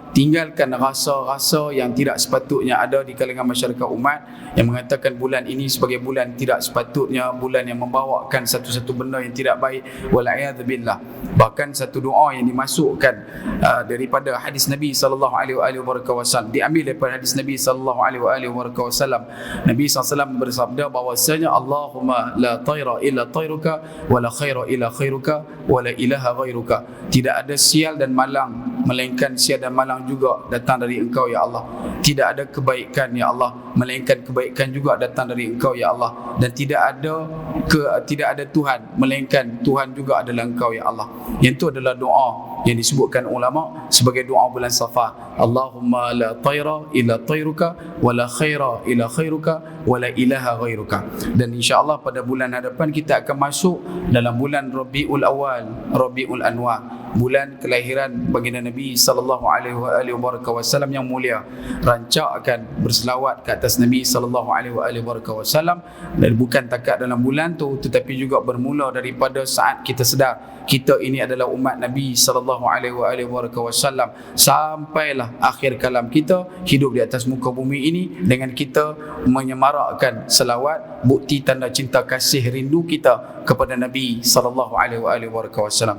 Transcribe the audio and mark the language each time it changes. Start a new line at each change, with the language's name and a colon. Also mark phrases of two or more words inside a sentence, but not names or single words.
Malay: Tinggalkan rasa-rasa yang tidak sepatutnya ada di kalangan masyarakat umat yang mengatakan bulan ini sebagai bulan tidak sepatutnya, bulan yang membawakan satu-satu benda yang tidak baik. Wal'iyadzubillah. Bahkan satu doa yang dimasukkan daripada hadis Nabi SAW, diambil daripada hadis Nabi SAW. Nabi SAW bersabda bahawasanya
Arabic: اللهم لا طير إلا طيرك ولا خير إلا خيرك ولا إله غيرك.
Malay: Tidak ada sial dan malang melainkan sial dan malang juga datang dari Engkau ya Allah. Tidak ada kebaikan ya Allah melainkan kebaikan juga datang dari Engkau ya Allah. Dan tidak ada Tuhan melainkan Tuhan juga adalah Engkau ya Allah. Yang itu adalah doa yang disebutkan ulama sebagai doa bulan Safar.
Arabic: اللهم لا طير إلا طيرك ولا خير إلا خيرك ولا إله غيرك.
Malay: Dan insya-Allah pada bulan hadapan kita akan masuk dalam bulan Rabiul Awal, Rabiul Anwar, bulan kelahiran baginda Nabi
Arabic: صلى الله عليه وسلم
Malay: yang mulia. Rancakkan berselawat ke atas Nabi
Arabic: صلى الله عليه وسلم,
Malay: dan bukan takat dalam bulan tu, tetapi juga bermula daripada saat kita sedar kita ini adalah umat Nabi
Arabic: صلى الله عليه وسلم
Malay: sampailah akhir kalam kita hidup di atas muka bumi ini dengan kita menyemarakkan selawat, bukti tanda cinta kasih rindu kita kepada Nabi
Arabic: صلى الله عليه وسلم.